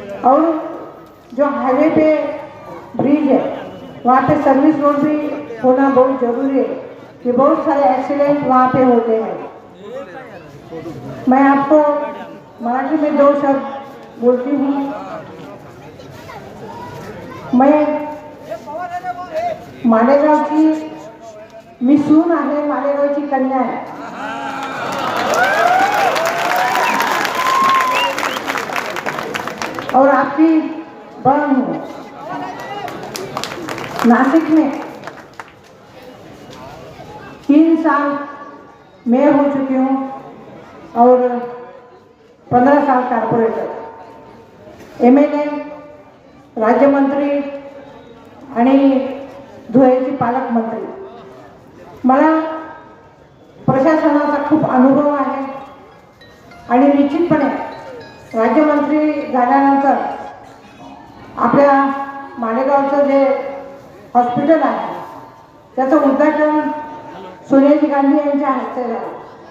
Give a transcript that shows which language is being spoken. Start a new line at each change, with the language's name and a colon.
Hindi: और जो हाईवे पे ब्रिज है वहाँ पे सर्विस रोड भी होना बहुत जरूरी है, कि बहुत सारे एक्सीडेंट वहाँ पे होते हैं। मैं आपको मराठी में 2 शब्द बोलती हूँ।
Marathi: मैं मालेगावची मी सून आहे, मालेगावची कन्या आहे।
Hindi: और आपकी बहन हूँ। नासिक में 3 साल मेयर हो चुकी हूँ और 15 साल कॉर्पोरेटर, MLA, राज्य मंत्री
Marathi: आणि धुळ्याची पालकमंत्री। मला प्रशासनाचा खूप अनुभव आहे आणि निश्चितपणे राज्यमंत्री झाल्यानंतर आपल्या मालेगावचं जे हॉस्पिटल आहे त्याचं उद्घाटन सोनिया गांधी यांच्या हस्ते झालं।